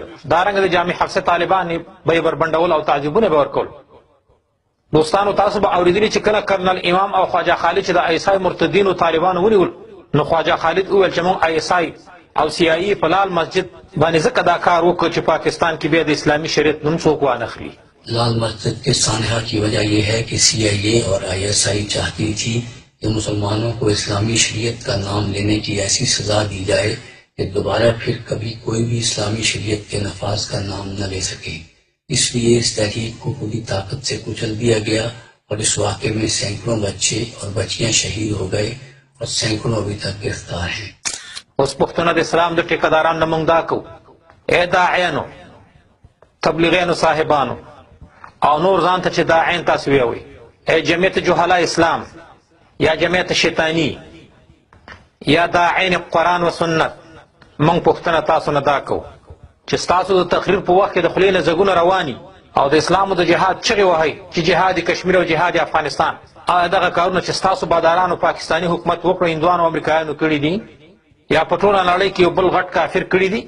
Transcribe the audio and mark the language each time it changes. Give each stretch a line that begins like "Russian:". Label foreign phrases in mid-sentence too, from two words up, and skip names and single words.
Pashto: دارنګه د جامع حفصه طالبان به یې بربنډول او تعذیبونه به ورکول. دوستانو تاسو به اورېدلي چې کله کرنل امام او خواجه خالد چې د عیسائی مرتدینو طالبانو ونیول نو خواجه خالد وویل چې موږ عیسائی او سیايي په لال مسجد باندې ځکه دا کار وکړ چې پاکستان کې بیا د اسلامي شریعت نوم څوک وانخلي.
Urdu: لال مسجد کے سانحہ کی وجہ یہ ہے کہ CIA اور ISI چاہتی تھی کہ مسلمانوں کو اسلامی شریعت کا نام لینے کی ایسی سزا دی جائے کہ دوبارہ پھر کبھی کوئی بھی اسلامی شریعت کے نفاذ کا نام نہ لے سکے. اس لیے اس تحریک کو پوری طاقت سے کچل دیا گیا اور اس واقعے میں سینکڑوں بچے اور بچیاں شہید ہو گئے اور سینکڑوں ابھی تک گرفتار ہیں.
Pashto: اوس پښتونه د اسلام د ټیکهدارانو نه موږ دا کوو ای داعیانو تبلیغیانو صاحبانو او نور ځان ته چې داعین تاسو ویوئ ای جمعیت جهلا اسلام یا جمعیت شیطانی یا داعین قرآن و سنت موږ پښتنه تاسو نه دا کوو چې ستاسو د تقریر په وخت کې د خولې نه زګونه رواني او د اسلام او د جهاد چغې وهئ چې جهاد کشمیر او جهاد افغانستان. آیا دغه کارونه چې ستاسو بادارانو پاکستاني حکومت وکړه هندوانو او امریکایانو کړي دي یا په ټوله نړۍ کې یو بل غټ کافر کړي دي؟